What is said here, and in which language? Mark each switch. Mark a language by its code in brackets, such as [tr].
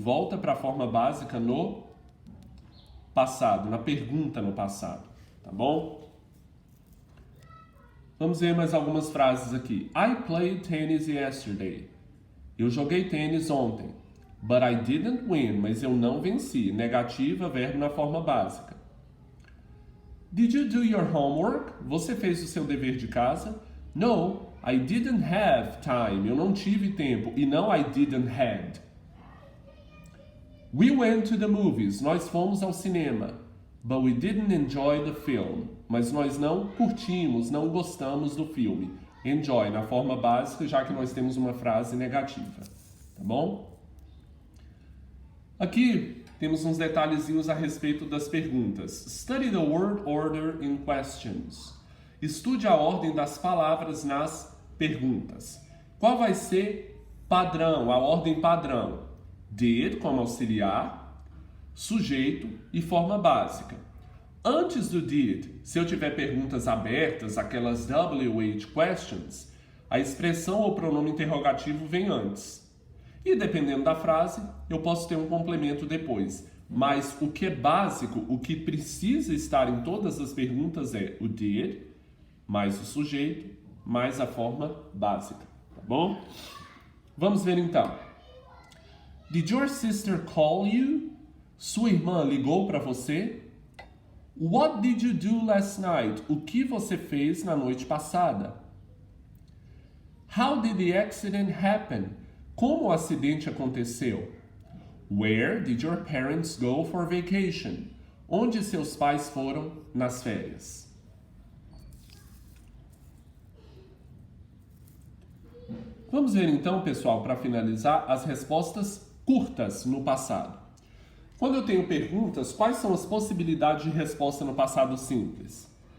[pt] Volta para a forma básica no passado, na pergunta no passado. Tá bom? Vamos ver mais algumas frases aqui. [en] I played tennis yesterday. [pt] Eu joguei tênis ontem. [en] But I didn't win. [pt] Mas eu não venci. Negativa, verbo na forma básica. [en] Did you do your homework? [pt] Você fez o seu dever de casa? [en] No, I didn't have time. [pt] Eu não tive tempo. E não [en] I didn't had. We went to the movies. [pt] Nós fomos ao cinema. [en] But we didn't enjoy the film. [pt] Mas nós não curtimos, não gostamos do filme. Enjoy na forma básica, já que nós temos uma frase negativa. Tá bom? Aqui temos uns detalhezinhos a respeito das perguntas. [en] Study the word order in questions. [pt] Estude a ordem das palavras nas perguntas. Qual vai ser padrão, a ordem padrão? Did, como auxiliar, sujeito e forma básica. Antes do did, se eu tiver perguntas abertas, aquelas WH questions, a expressão ou pronome interrogativo vem antes. E dependendo da frase, eu posso ter um complemento depois. Mas o que é básico, o que precisa estar em todas as perguntas é o did, mais o sujeito, mais a forma básica. Tá bom? Vamos ver então. [en] Did your sister call you? [pt] Sua irmã ligou para você? [en] What did you do last night? [pt] O que você fez na noite passada? [en] How did the accident happen? [pt] Como o acidente aconteceu? [en] Where did your parents go for vacation? [pt] Onde seus pais foram nas férias? Vamos ver então, pessoal, para finalizar, as respostas curtas no passado. Quando eu tenho perguntas, quais são as possibilidades de resposta no passado simples?